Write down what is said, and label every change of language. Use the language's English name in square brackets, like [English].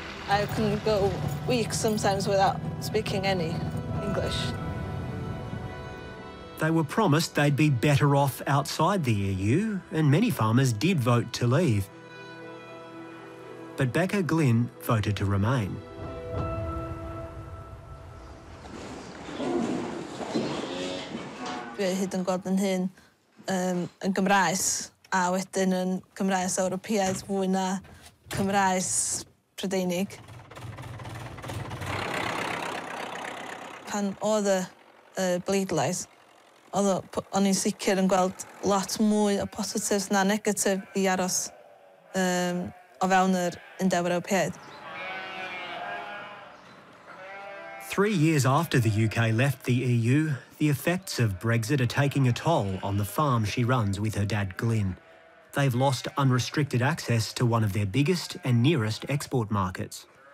[English] I can go weeks sometimes without speaking any English. They were promised they'd be better off outside the EU, and many farmers did vote to leave. But Becca Glynn voted to remain. [Welsh] Dwi hyd yn gweld yn hyn yn Gymraes, a wedyn yn Gymraes Ewropeaidd fwy na Cymraes Prydeinig. Pan oedd y bleidlais, o'n i'n sicr yn gweld lot mwy o positives na negatif I aros o fewn yr Undeb Ewropeaidd. [English] 3 years after the UK left the EU, the effects of Brexit are taking a toll on the farm she runs with her dad Glyn. They've lost unrestricted access to one of their biggest and nearest export markets.